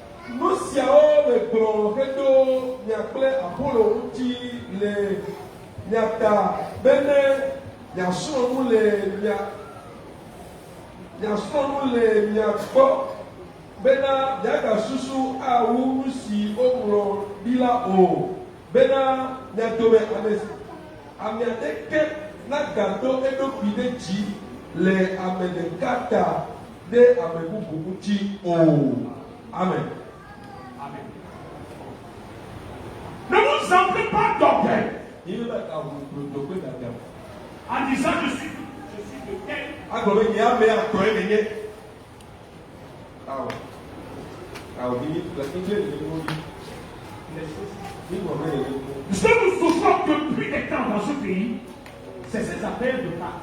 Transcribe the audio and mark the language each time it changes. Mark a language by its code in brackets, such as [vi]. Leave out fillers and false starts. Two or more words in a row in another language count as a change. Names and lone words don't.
[ee] nous siawo le gblɔ hedo miakple Apolo ŋuti le miata bene miasrɔ̃ nu le miagbɔ bena miagasusu awu nu si wogblɔ ɖi la o bena miadome ame aɖeke nagado eɖokui ɖe dzi le ame ɖeka ta ɖe ame bubu ŋuti o. Amen. Amen. [fr] Ne vous enflez pas d'orgueil en disant je suis de tel. Ce que nous souffrons depuis des temps dans ce pays, c'est ces appels de parti.